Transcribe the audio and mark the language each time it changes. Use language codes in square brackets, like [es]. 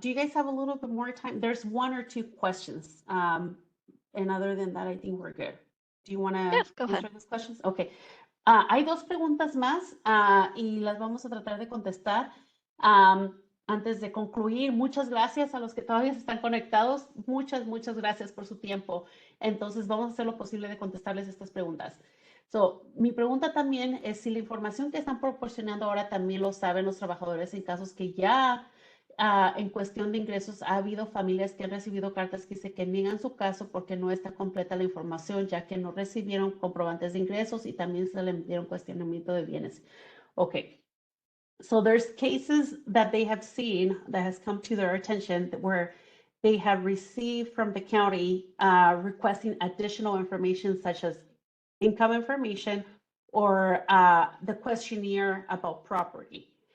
[en] Do you guys have a little bit more time? There's one or two questions. And other than that, I think we're good. Do you want to Yes, go ahead. answer those questions? Okay. [es] Hay dos preguntas más y las vamos a tratar de contestar. Antes de concluir, muchas gracias a los que todavía están conectados. Muchas gracias por su tiempo. Entonces, vamos a hacer lo posible de contestarles estas preguntas. Mi pregunta también es si la información que están proporcionando ahora también lo saben los trabajadores en casos que ya en cuestión de ingresos ha habido familias que han recibido cartas que dicen que niegan su caso porque no está completa la información, ya que no recibieron comprobantes de ingresos y también se le dieron cuestionamiento de bienes. [en] Okay. So there's cases that they have seen that has come to their attention where they have received from the county requesting additional information such as income information or the questionnaire about property.